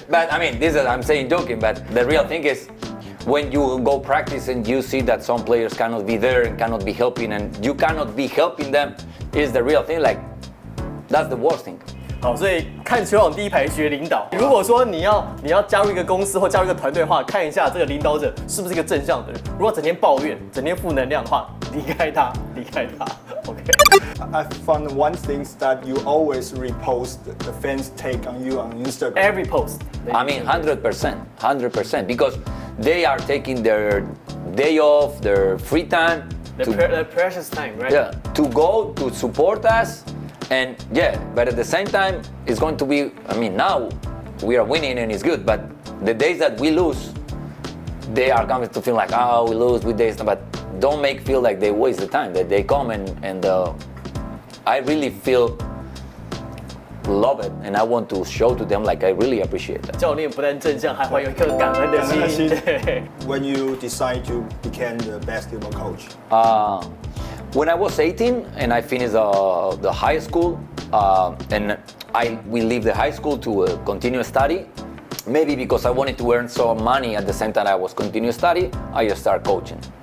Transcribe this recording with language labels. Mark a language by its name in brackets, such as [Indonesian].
[English] But I mean, I'm saying joking, but the real thing is when you go practice and you see that some players cannot be there and cannot be helping and you cannot be helping them, is the real thing. Like, that's the worst thing. [Chinese] 好，所以看球场第一排学领导。如果说你要加入一个公司或加入一个团队的话，看一下这个领导者是不是一个正向的人。如果整天抱怨、整天负能量的话，离开他。 [English] OK。 I found one thing that you always repost the fans' take on you on Instagram. Every post. I mean, 100%, because they are taking their day off, their free time, the precious time, right? Yeah, to go to support us. And yeah, but at the same time, it's going to be, I mean, now we are winning and it's good, but the days that we lose, they are coming to feel like, oh, we lose with this, but don't make feel like they waste the time, that they come and I really love it, and I want to show to them like I really appreciate that. [Chinese] 教练不但正向，还怀有一颗感恩的心。 [English] When you decide to become the basketball coach? When I was 18 and I finished the high school, and we leave the high school to continue study, maybe because I wanted to earn some money at the same time I was continuing study, I just started coaching.